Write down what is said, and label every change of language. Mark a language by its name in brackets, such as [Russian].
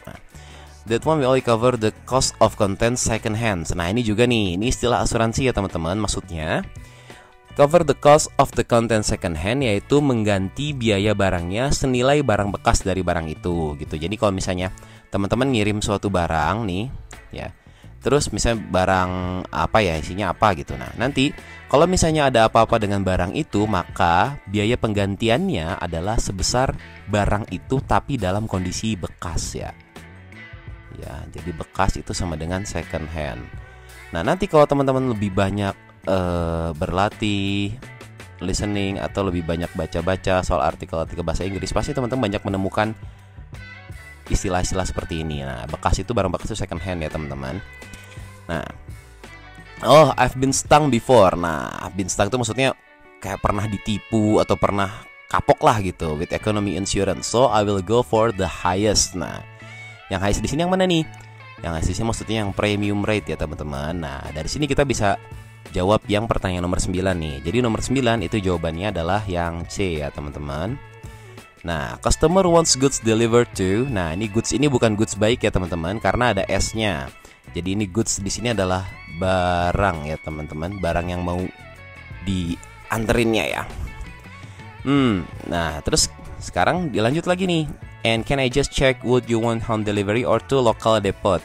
[English] Nah, that one will only cover the cost of content second hand. [Indonesian] Nah, ini juga nih, ini istilah asuransi ya teman-teman. Maksudnya [English] cover the cost of the content second hand, [Indonesian] yaitu mengganti biaya barangnya senilai barang bekas dari barang itu gitu. Jadi kalau misalnya teman-teman ngirim suatu barang nih ya, terus misalnya barang apa ya, isinya apa gitu. Nah nanti kalau misalnya ada apa-apa dengan barang itu, maka biaya penggantiannya adalah sebesar barang itu tapi dalam kondisi bekas ya. Ya, jadi bekas itu sama dengan second hand. Nah nanti kalau teman-teman lebih banyak berlatih listening atau lebih banyak baca-baca soal artikel-artikel bahasa Inggris, pasti teman-teman banyak menemukan istilah-istilah seperti ini. Nah, bekas itu barang bekas itu second hand ya teman-teman. Nah, [English] oh, I've been stung before. [Indonesian] Nah, I've been stung itu maksudnya kayak pernah ditipu atau pernah kapok lah gitu [English] with economy insurance. So I will go for the highest. [Indonesian] Nah, yang highest di sini yang mana nih? Yang highest di sini maksudnya yang premium rate ya teman-teman. Nah, dari sini kita bisa jawab yang pertanyaan nomor 9 nih. Jadi nomor 9 itu jawabannya adalah yang C ya teman-teman. [English] Nah, customer wants goods delivered to. [Indonesian] Nah, ini goods ini bukan goods baik ya teman-teman, karena ada S-nya. Jadi ini goods di sini adalah barang ya teman-teman, barang yang mau dianterinnya ya. Nah, terus sekarang dilanjut lagi nih. [English] And can I just check, would you want home delivery or to local depot?